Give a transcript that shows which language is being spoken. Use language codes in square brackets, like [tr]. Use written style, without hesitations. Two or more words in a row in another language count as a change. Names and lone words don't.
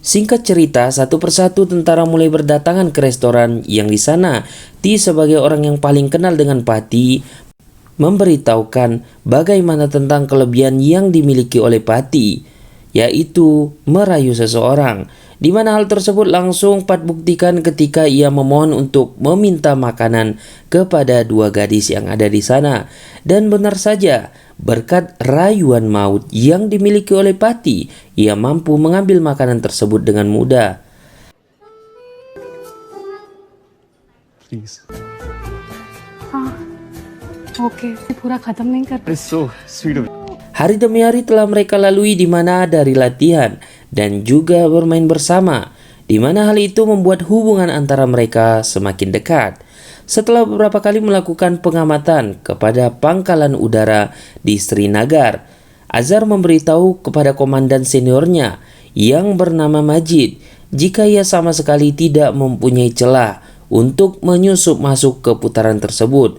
[id] Singkat cerita, satu persatu tentara mulai berdatangan ke restoran yang di sana Ti sebagai orang yang paling kenal dengan Pati memberitahukan bagaimana tentang kelebihan yang dimiliki oleh Pati, yaitu merayu seseorang, di mana hal tersebut langsung Pat buktikan ketika ia memohon untuk meminta makanan kepada dua gadis yang ada di sana. Dan benar saja, berkat rayuan maut yang dimiliki oleh Pati, ia mampu mengambil makanan tersebut dengan mudah. [en] Please. [hi] हाँ ओके पूरा खत्म नहीं कर [en] It's so sweet of you. [id] Hari demi hari telah mereka lalui di mana dari latihan dan juga bermain bersama, di mana hal itu membuat hubungan antara mereka semakin dekat. Setelah beberapa kali melakukan pengamatan kepada pangkalan udara di Srinagar, Azhar memberitahu kepada komandan seniornya yang bernama Majid jika ia sama sekali tidak mempunyai celah untuk menyusup masuk ke putaran tersebut.